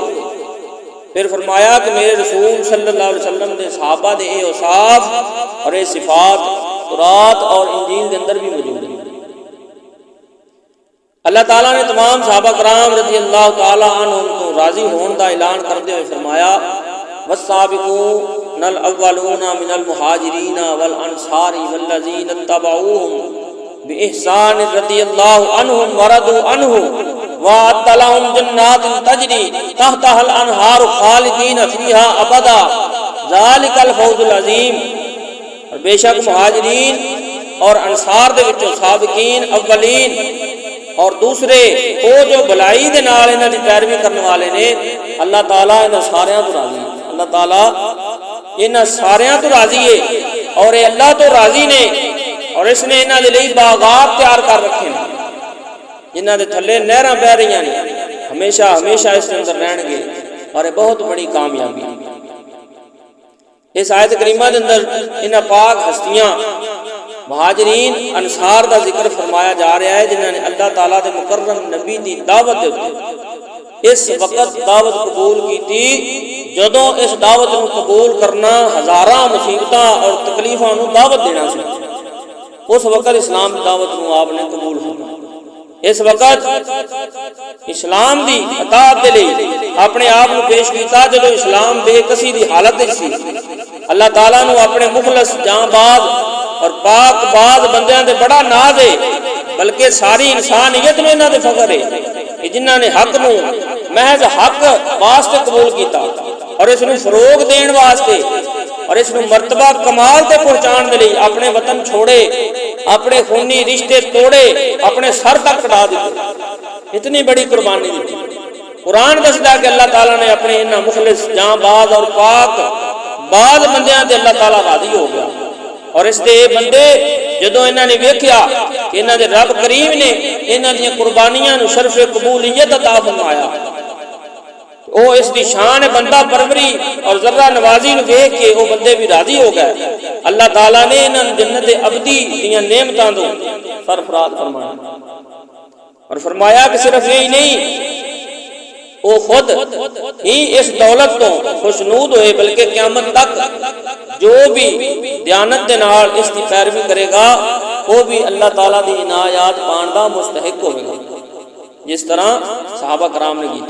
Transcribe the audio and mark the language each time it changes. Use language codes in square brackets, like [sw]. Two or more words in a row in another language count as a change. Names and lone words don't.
[pa] پھر فرمایا کہ میرے رسول [ar] صلی اللہ علیہ وسلم [pa] نے صحابہ دے اے اوصاف اور اے صفات تورات اور انجیل دے اندر بھی موجود ہیں۔ اللہ تعالیٰ نے تمام صحابہ کرام [ar] رضی اللہ تعالیٰ عنہم [pa] کو راضی ہون دا اعلان کرتے ہوئے فرمایا، [ar] والسابقون الاولون من المہاجرین والانصار والذین اتبعوہم بإحسان رضی اللہ عنہم ورضوا عنہ وأعد لهم جنات تجری تحتها الانہار خالدین فیہا ابدا ذالک الفوز العظیم، [pa] اور بے شک مہاجرین اور انصار دے وچوں سابقین اولین اور دوسرے وہ جو بلائی دے نال انہاں دی پیروی کرنے والے نے، اللہ تعالیٰ انہاں ساریاں تو راضی ہے۔ اللہ تعالیٰ انہاں ساریاں تو راضی ہے، اور یہ اللہ تو راضی نے، اور اس نے انہاں دے لئی باغات تیار کر رکھے ہیں جنہاں دے تھلے نہراں بہ رہیاں نے، ہمیشہ ہمیشہ اس کے اندر رہن گے، اور یہ بہت بڑی کامیابی ہے۔ اس آیت کریمہ دے اندر انہاں پاک ہستیاں مہاجرین انصار دا ذکر فرمایا جا رہا ہے جنہاں نے اللہ تعالیٰ دے مکرم نبی دی دعوت دے اس وقت دعوت قبول کی تھی جدوں اس دعوت نو قبول کرنا ہزاراں مصیبتاں اور تکلیفاں نو دعوت دینا سی۔ اس وقت اسلام دی دعوت نو آپ نے قبول کرنا، اس وقت اسلام دی اطاعت دے لئی اپنے آپ نو پیش کیتا جدوں اسلام بے کسی دی حالت وچ سی۔ اللہ تعالیٰ نو اپنے مخلص جاں باز اور پاک باز بندیاں دے بڑا ناز ہے، بلکہ ساری انسانیت نو انہاں دے فخر ہے کہ جنہاں نے حق نو محض حق واسطے قبول کیتا، اور اس نو فروغ دین واسطے اور اس نو مرتبہ کمال تے پہنچان دے لئی اپنے وطن چھوڑے، اپنے خونی رشتے توڑے، اپنے سر تک کٹا دیتے، اتنی بڑی قربانی دی۔ قرآن دسدا کہ اللہ تعالیٰ نے اپنے انہاں مخلص جاں باز اور پاک باز بندیاں تے اللہ تعالیٰ راضی ہو گیا، اور اس دے بندے جدوں انہاں نے ویکھیا کہ انہاں دے رب کریم نے انہاں دی قربانیاں نو شرف قبولیت عطا فرمایا، او اس دی شان بندہ پروری اور ذرہ نوازی نو دیکھ کے وہ بندے بھی راضی ہو گئے۔ اللہ تعالیٰ نے انہاں جنت ابدی دیاں نعمتاں تو سرفراز فرمایا، اور فرمایا کہ صرف یہی نہیں وہ خود ہی اس دولت تو خوشنود ہوئے، بلکہ قیامت تک جو بھی دیانت دے نال اس کی پیروی کرے گا وہ بھی اللہ تعالیٰ دی عنایات پان دا مستحق ہوئے گا، جس طرح صحابہ کرام نے کیتا۔